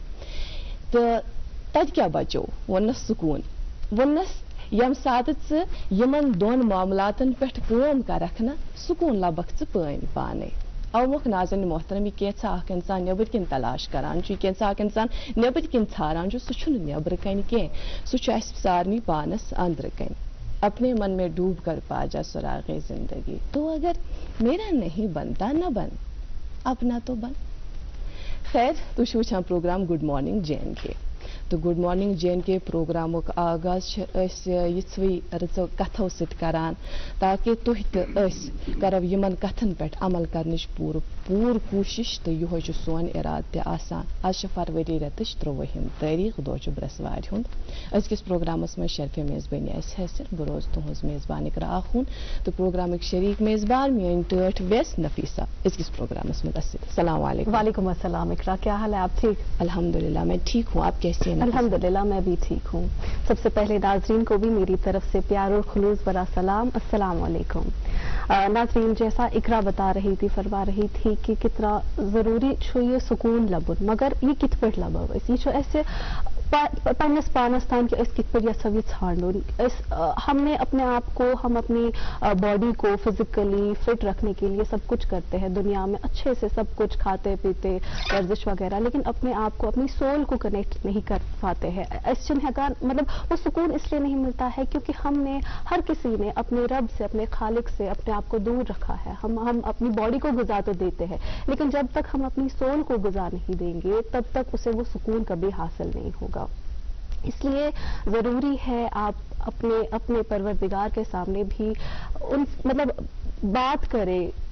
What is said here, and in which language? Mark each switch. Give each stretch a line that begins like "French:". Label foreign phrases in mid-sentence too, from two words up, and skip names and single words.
Kashmiri: تہٕ تتہِ کیٛاہ بچو ووٚننس سکوٗن ووٚننس ییٚمہِ ساتہٕ ژٕ یِمن دۄن معاملاتن پٮ۪ٹھ کٲم کرکھ نا سکوٗن لبکھ ژٕ پٲنۍ پانے اومۄکھ ناظریٖن محترم یہِ کینٛژھا اکھ انسان نیٚبٕرۍ کِنۍ تلاش کران چھُ یہِ کینٛژھا اکھ انسان نیٚبٕرۍ کِنۍ ژھاران چھُ سُہ چھُنہٕ نیٚبرٕ کنہِ کینٛہہ سُہ چھُ اسہِ سارنٕے پانس أنٛدرٕ کنہِ
Urdu: اپنے من میں ڈوب کر پا جا سراغے زندگی تو اگر میرا نہیں بنتا نہ بن اپنا تو بن
Kashmiri: خیر تُہۍ چھِو وٕچھان پروگرام
English: good morning
Kashmiri: جے اینڈ کے تہٕ
English: good morning
Kashmiri: جے اینڈ کے پروگرامُک آغاز چھِ أسۍ یِژھوٕے رٕژو کتھو سۭتۍ کران تاکہِ تُہۍ تہٕ أسۍ کرو یِمن کتھن پٮ۪ٹھ عمل کرنٕچ پوٗرٕ کوٗشش تہٕ یِہوے چھُ سون ارادٕ تہِ آسان آز چھِ فروری رٮ۪تٕچ 23 تٲریٖخ دۄہ چھُ برٛٮ۪سوارِ ہُنٛد أزکِس پروگرامس منٛز شرفہِ میزبٲنی آسہِ حٲصِل بہٕ روزٕ تُہنٛز میزبان اقرا آخوٗن تہٕ پروگرامٕکۍ شریٖک میزبان میٲنۍ ٹٲٹھ ویس نفیسہ أزکِس پروگرامس منٛز اَسہِ
Arabic: السلام علیکم وعلیکم السلام
Urdu: اقرا کیا حال ہے آپ ٹھیک
Arabic: الحمد للہ
Urdu: میں ٹھیک ہوں آپ کیسے ہیں
Arabic: الحمد للہ
Urdu: میں بھی ٹھیک ہوں سب سے پہلے ناظرین کو بھی میری طرف سے پیار اور خلوص بھرا سلام
Arabic: السلام علیکم
Urdu: ناظرین جیسا اقرا بتا رہی تھی فرما رہی تھی کہ کتنا ضروری چھو یہ سکون لبن
Kashmiri: مگر یہ کت پہ لبو یہ چھو ایسے پنس پانس تان کہ کت پہ یژھو یہ ژھانڈن
Urdu: ہم نے اپنے آپ کو ہم اپنی باڈی کو
English: physically fit
Urdu: رکھنے کے لیے سب کچھ کرتے ہیں دنیا میں اچھے سے سب کچھ کھاتے پیتے ورزش وغیرہ لیکن اپنے آپ کو اپنی سول کو کنیکٹ نہیں کر پاتے ہیں اس مطلب وہ سکون اس لیے نہیں ملتا ہے کیونکہ ہم نے ہر کسی نے اپنے رب سے اپنے خالق سے اپنے آپ کو دور رکھا ہے ہم اپنی باڈی کو غذا تو دیتے ہیں لیکن جب تک ہم اپنی سول کو غذا نہیں دیں گے تب تک اسے وہ سکون کبھی حاصل نہیں ہوگا اس لیے ضروری ہے آپ اپنے پروردگار کے سامنے بھی ان مطلب بات کریں